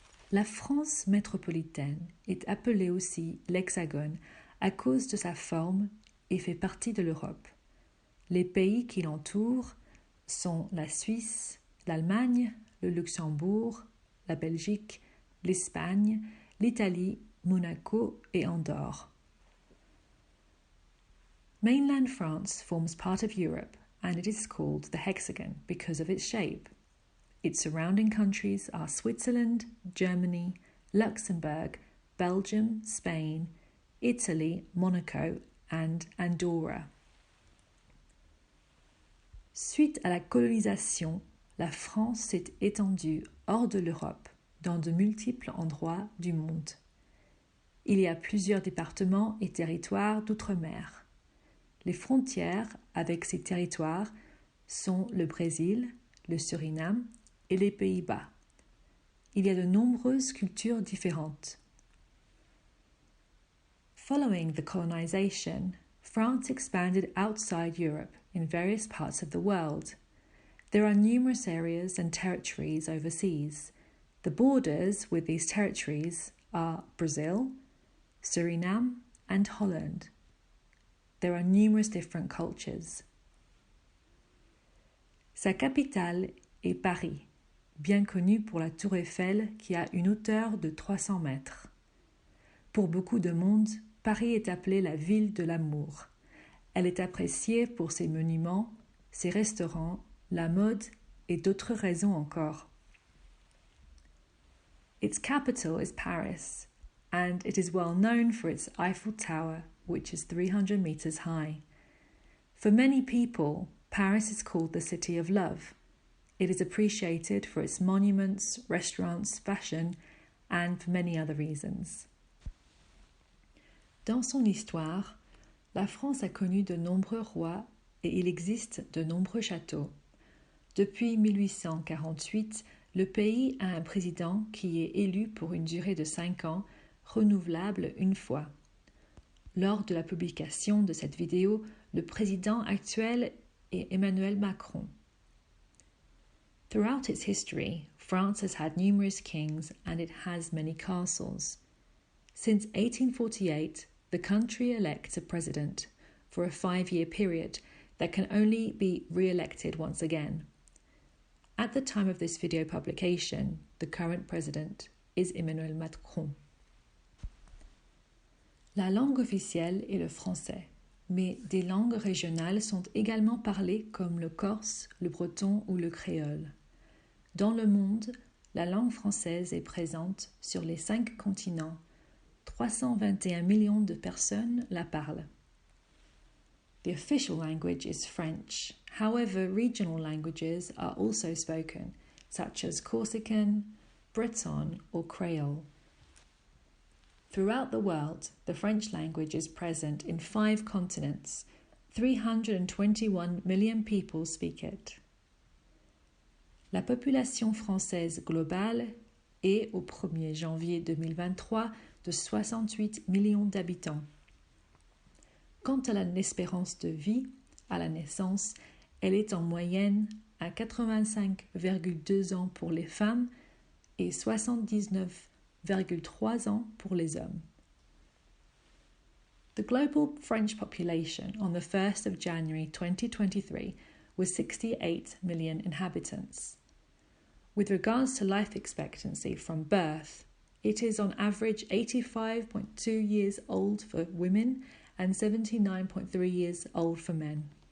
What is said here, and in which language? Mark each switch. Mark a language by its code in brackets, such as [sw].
[fr] La France métropolitaine est appelée aussi l'Hexagone à cause de sa forme et fait partie de l'Europe. Les pays qui l'entourent sont la Suisse, l'Allemagne, le Luxembourg, la Belgique, l'Espagne, l'Italie, Monaco et Andorre. [en] Mainland France forms part of Europe and it is called the Hexagon because of its shape. Its surrounding countries are Switzerland, Germany, Luxembourg, Belgium, Spain, Italy, Monaco and Andorra. [fr] Suite à la colonisation, la France s'est étendue hors de l'Europe, dans de multiples endroits du monde. Il y a plusieurs départements et territoires d'outre-mer. Les frontières avec ces territoires sont le Brésil, le Suriname et les Pays-Bas. Il y a de nombreuses cultures différentes. [en] Following the colonization, France expanded outside Europe in various parts of the world. There are numerous areas and territories overseas. The borders with these territories are Brazil, Suriname, and Holland. There are numerous different cultures. [fr] Sa capitale est Paris, bien connu pour la tour Eiffel qui a une hauteur de 300 mètres. Pour beaucoup de monde, Paris est appelée la ville de l'amour. Elle est appréciée pour ses monuments, ses restaurants, la mode et d'autres raisons encore. [en] Its capital is Paris, and it is well known for its Eiffel Tower, which is 300 meters high. For many people, Paris is called the City of Love. It is appreciated for its monuments, restaurants, fashion, and for many other reasons. [fr] Dans son histoire, la France a connu de nombreux rois et il existe de nombreux châteaux. Depuis 1848, le pays a un président qui est élu pour une durée de 5 ans, renouvelable une fois. Lors de la publication de cette vidéo, le président actuel est Emmanuel Macron. [en] Throughout its history, France has had numerous kings and it has many castles. Since 1848, the country elects a president for a 5-year period that can only be re-elected once again. At the time of this video publication, the current president is Emmanuel Macron. [fr] La langue officielle est le français, mais des langues régionales sont également parlées comme le corse, le breton ou le créole. Dans le monde, la langue française est présente sur les 5 continents. 321 millions de personnes la parlent. [en] The official language is French. However, regional languages are also spoken, such as Corsican, Breton or Creole. Throughout the world, the French language is present in 5 continents. 321 million people speak it. [fr] La population française globale est, au 1er janvier 2023, de 68 millions d'habitants. Quant à l'espérance de vie, à la naissance, elle est en moyenne à 85,2 ans pour les femmes et 79,3 ans pour les hommes. [en] The global French population on the 1st of January 2023 was 68 million inhabitants. With regards to life expectancy from birth, it is on average 85.2 years old for women and 79.3 years old for men.